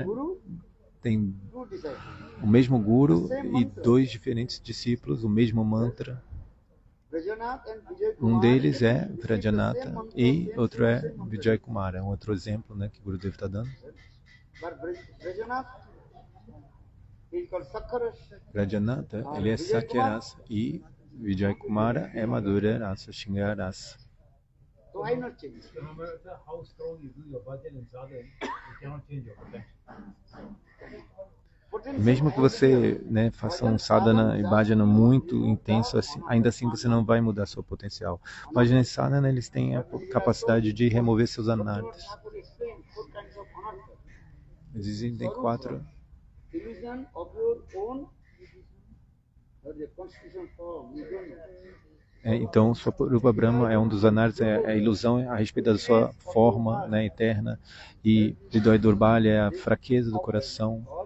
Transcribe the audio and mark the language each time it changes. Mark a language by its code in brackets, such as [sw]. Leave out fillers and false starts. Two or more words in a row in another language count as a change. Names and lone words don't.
[pt] Tem o mesmo guru e 2 diferentes discípulos, o mesmo mantra. Um deles é Vrajanatha e outro é Vijay Kumara. É um outro exemplo, né, que o Gurudev está dando. Vrajanatha, ele é [sa] Sakya Rasa [pt] e Vijay Kumara é [sa] Madhurya Rasa, Shringara Rasa. [en] No matter how strong you do your bhajan and sadhana, you cannot change your potential. [pt] Mesmo que você, né, faça um sadhana e bhajana muito intenso, assim, ainda assim você não vai mudar seu potencial. Bhajana e sadhana, eles têm a capacidade de remover seus anartas. Existem 4. Então, [sa] Swarupa Brahma [pt] é um dos anartas, é a ilusão a respeito da sua forma, né, eterna, e [sa] Hridaya Durbalya [pt] é a fraqueza do coração.